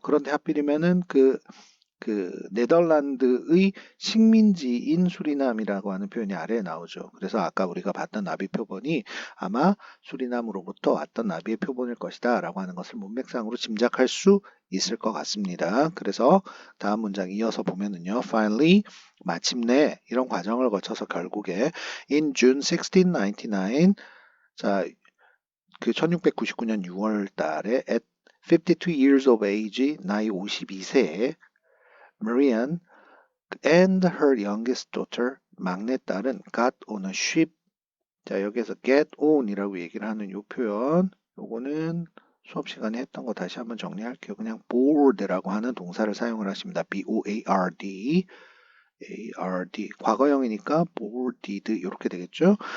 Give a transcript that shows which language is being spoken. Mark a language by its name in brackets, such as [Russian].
[Korean] 그런데 하필이면은 그 네덜란드의 식민지인 수리남이라고 하는 표현이 아래에 나오죠. 그래서 아까 우리가 봤던 나비 표본이 아마 수리남으로부터 왔던 나비의 표본일 것이다 라고 하는 것을 문맥상으로 짐작할 수 있을 것 같습니다. 그래서 다음 문장 이어서 보면은요. [English] Finally, [Korean] 마침내 이런 과정을 거쳐서 결국에 [English] in June 1699 자, [Korean] 그 1699년 6월 달에 [English] at 52 years of age [Korean] 나이 52세에 [English] Marianne and her youngest daughter, 막내딸은 got on a ship. [Korean] 자, 여기에서 get on이라고 얘기를 하는 이 표현, 요거는 수업 시간에 했던 거 다시 한번 정리할게요. 그냥 board라고 하는 동사를 사용을 하십니다. [English] B-O-A-R-D. A-R-D. [Korean] 과거형이니까 boarded 이렇게 되겠죠.